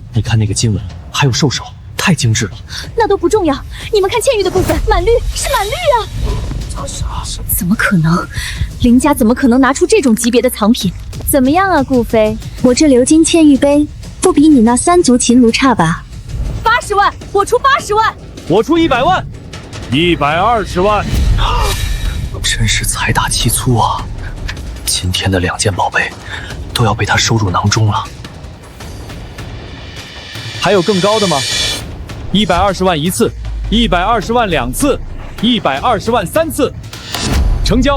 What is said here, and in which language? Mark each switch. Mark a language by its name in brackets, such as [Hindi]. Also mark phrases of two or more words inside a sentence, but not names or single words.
[Chinese] 你看那個經文，還有獸首，太精緻了。那都不重要，你們看嵌玉的部分，滿綠，是滿綠啊！怎麼可能？林家怎麼可能拿出這種級別的藏品？怎麼樣啊，顧飛？我這鎏金嵌玉杯不比你那三足秦爐差吧？80萬，我出80萬，我出100萬，120萬。真是財大氣粗啊！今天的2件寶貝都要被他收入囊中了。還有更高的嗎？120萬1次，120萬2次，120萬3次，成交！